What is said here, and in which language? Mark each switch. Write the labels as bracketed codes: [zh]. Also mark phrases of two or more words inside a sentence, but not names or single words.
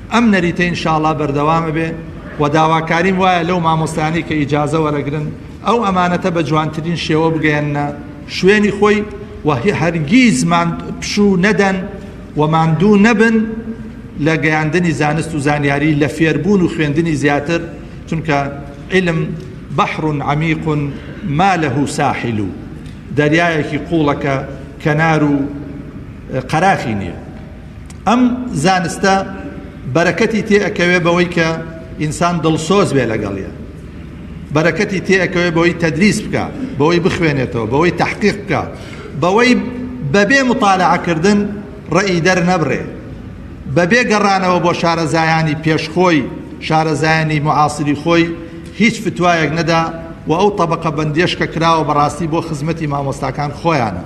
[ckb] ئەم نەریتە ئینشاءڵڵا بەردەوامە بێ و داواکاریم وایە لەو مامۆستانی کە ئیجازە وەرەگرن ئەو ئەمانەتە بە جوانترین شێوە بگەێنە شوێنی خۆی و هەرگیز پشوو نەدەن و ماندوو نەبن لە گەیاندنی زانست و زانیاری لە فێربوون و خوێندنی زیاتر، چونکە [ar] علم بەحر عەمیق ما له ساحل، [ckb] دەریایەکی قوڵەکە کەنار و قەراخی نییە. ئەم زانستە بەرەکەتی تێئەکەوێ بەوەی کە ئینسان دڵسۆز بێ لەگەڵیە، بەرەکەتی تێئەکەوێ بەوەی تەدریس بکە، بەوەی بخوێنێتەوە، بەوەی تەحقیق بکە، بەوەی بەبێ مطالعەکردن ڕەئی دەرنەبڕێ، بەبێ گەڕانەوە بۆ شارەزایانی پێشخۆی، شارەزایانی معاسری خۆی هیچ فتوایەک نەدا و ئەو طبقە بەندێش کە کراوە بەڕاستی بۆ خزمەتی مامۆستاکان خۆیانە.